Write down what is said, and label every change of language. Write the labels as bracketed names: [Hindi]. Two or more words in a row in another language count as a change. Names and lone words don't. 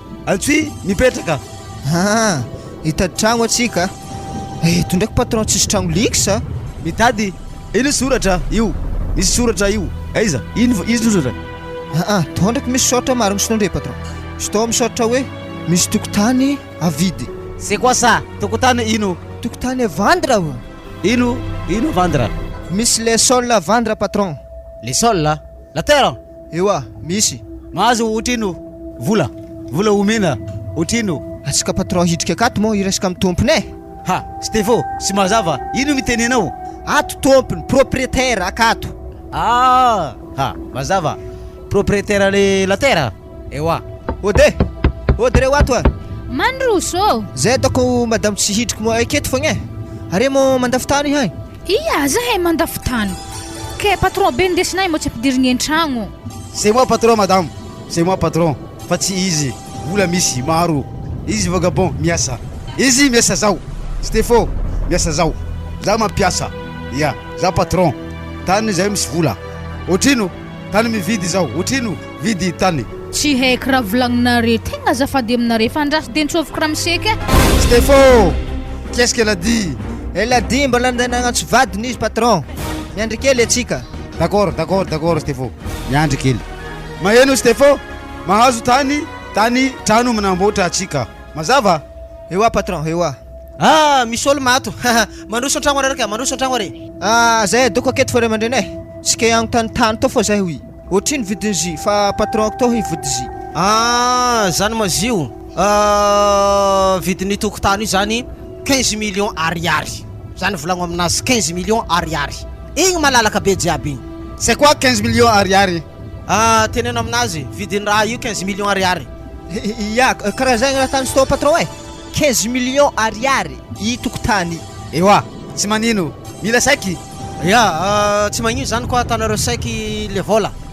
[Malagasy] Antsoy mipetraka. Ah, hitady trano atsika. Eh, eto ndraiky patron tsisy trano lixe. Mitady, ino soratra io? Misy soratra io. Aiza? Ino v-, ino soratra? Ah, ah, tô ndraiky misy soratra maro misy tondre patron. Misy tô misoratra hoe misy tokotany avidy. [French] C'est quoi ça? [Malagasy] Tokotany ino? Tokotany [French] à vendre [Malagasy] o. Ino? Ino vendre? Misy [French] les sols à vendre [Malagasy] patron. [French] Les sols là? La terre? [Malagasy] Ewa, misy. Mahazo otrino? Vola. Vola omena. Otrino? Atsika patron hidrika akato moa hiresaka amin'ny tompony e. Ha, Stefo, sy mazava. Ino mitenenao? Ato tompony, propriétaire akato. Ah, ha, mazava. [French] Propriétaire le la terre? [Malagasy] Ewa. Ode. Ode reo ato a. Mandroso. Zay ataoko madamo tsy hidrika moa aketo fogna e. Are moa mandafy tany hay? Ia, zahay mandafy tany. Ke patron be ndesinay moa tsy ampidirigny an-tragno. [French] C'est moi patron, madame. C'est moi patron. [Malagasy] Fa tsy izy. Vola misy maro. Izy vagabond miasa. Izy miasa zao. Stefo miasa zao. Za mampiasa. Ya, za patron. Tany zay misy vola. Otrino? Tany mividy zao. Otrino? Vidy tany. Tsy haiko raha volagninareo. Tegna azafady aminareo. Fa andraso de nitsoviko raha miseka. Stefo, [French] qu'est-ce qu'elle a dit? Elle a dit [Malagasy] mbola andeha nagnantso vadiny izy patron. Miandry kely atsika. [French] D'accord, d'accord, d'accord [Malagasy] Stefo. Miandry kely. Maheno Stefo? Mahazo tany, tany trano manamboatra atsika. Mazava? Ewa patron, ewa. Ah, misy olo mato. Mandroso an-tragno araka, mandroso an-tragno are. Ah, zay doko aketo fo ray aman-dreny e. Tsika ihany tany tany to fo zay hoy. Otrino vidin'izy, fa patron to hoy vidin'izy. Ah, zany ma zio. Ah, vidin'ny tokotany io zany quinze millions ariary. Zany volagno aminazy quinze millions ariary. Igny malalaka be jiaby igny. [French] C'est quoi quinze millions ariary? [Malagasy] Ah, teneno aminazy, vidin'ny raha io quinze millions ariary. I-, i-, ya, karaha zay raha tany stop patron e. Quinze millions ariary i tokotany. Ewa, tsy manino. Mila saiky. Ya, ah, tsy magnino zany koa atanareo saiky le vola.